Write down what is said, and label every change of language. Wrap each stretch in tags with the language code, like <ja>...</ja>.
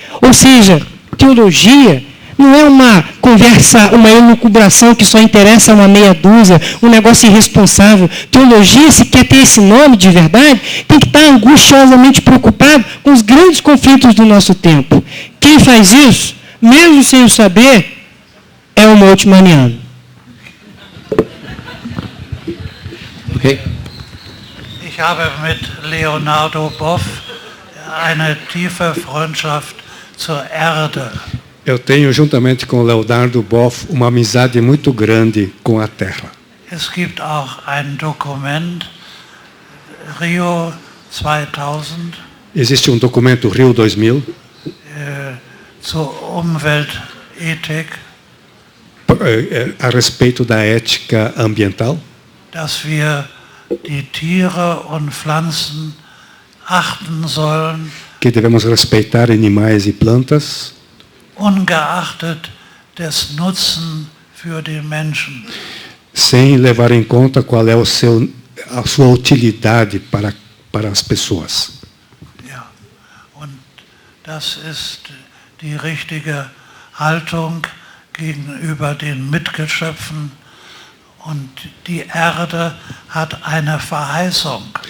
<pt>Ou seja, teologia não é uma conversa, uma elucubração que só interessa a uma meia dúzia, um negócio irresponsável. Teologia, se quer ter esse nome de verdade, tem que estar angustiosamente preocupado com os grandes conflitos do nosso tempo. Quem faz isso, mesmo sem o saber, é o Moltmanniano. Okay.</pt> <de>Ich habe mit Leonardo Boff eine tiefe Freundschaft zur Erde.</de> <pt>Eu tenho, juntamente com Leonardo Boff, uma amizade muito grande com a Terra.</pt> <de>Es gibt auch ein Dokument, Rio 2000</de> <pt>Existe documento Rio 2000</pt> <de>zur Umweltethik,</de> <pt>a respeito da ética ambiental,</pt> <de>dass wir die Tiere und Pflanzen achten sollen,</de> <pt>que devemos respeitar animais e plantas,</pt> <de>ungeachtet des Nutzen für den Menschen.</de> <pt>sem levar em conta qual é a sua utilidade para as pessoas.</pt> <de>Ja, und das ist die richtige Haltung gegenüber den Mitgeschöpfen, und die Erde hat eine Verheißung.</de>